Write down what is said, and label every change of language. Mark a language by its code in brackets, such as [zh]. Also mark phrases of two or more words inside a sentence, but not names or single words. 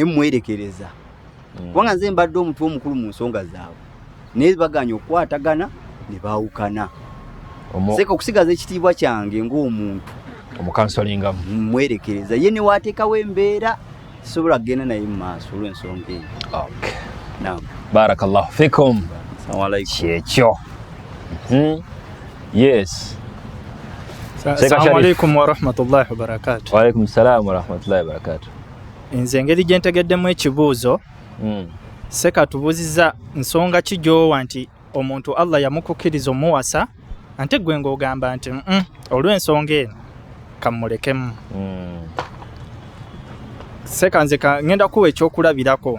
[lg] mwerekereza kubanga nze mbadde omuntu omukulu mu nsonga zaabwe naye baganya okukwatagana ne baawukana. Seeka okusigaza ekitiibwa kyange ng'omuntu omukansolingamu mwerekereza ye ne waateekawo embeera sobola kugenda naye mu maaso olw'ensonga eyo. Okay. Naam. [ar] بارك الله فيكم. السلام عليكم. [lg] Kyekyo. Yes. [ar] السلام عليكم ورحمة الله وبركاته. وعليكم السلام ورحمة الله وبركاته. [lg] Nze engeri gye ntegeddemu ekibuuzo Seka tubuuziza nsonga ki gy'owa nti omuntu Allah yamukukkiriza omuwasa ate gwe ng'ogamba nti olw'ensonga eno kamulekemu. Seka nze ngenda kuwa ekyokulabirako.